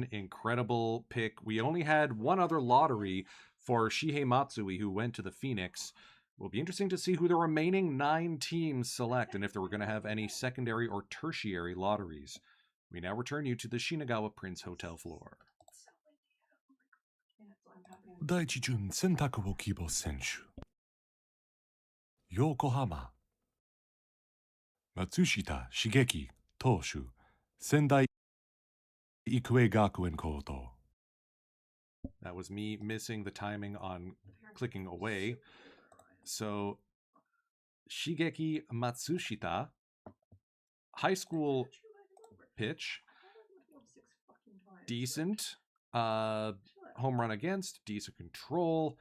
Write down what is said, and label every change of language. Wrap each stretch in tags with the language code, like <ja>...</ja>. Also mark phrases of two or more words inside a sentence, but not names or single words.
<en>Incredible pick. We only had one other lottery for Shihei Matsui, who went to the Phoenix. Will be interesting to see who the remaining 9 teams select and if they were going to have any secondary or tertiary lotteries. We now return you to the Shinagawa Prince Hotel floor.</en> <ja>第一巡選択を希望選手横浜松下茂樹投手仙台育英学園高等</ja> <en>That was me missing the timing on clicking away. So, Shigeki Matsushita, high school pitch, decent, home run against, decent control.</en>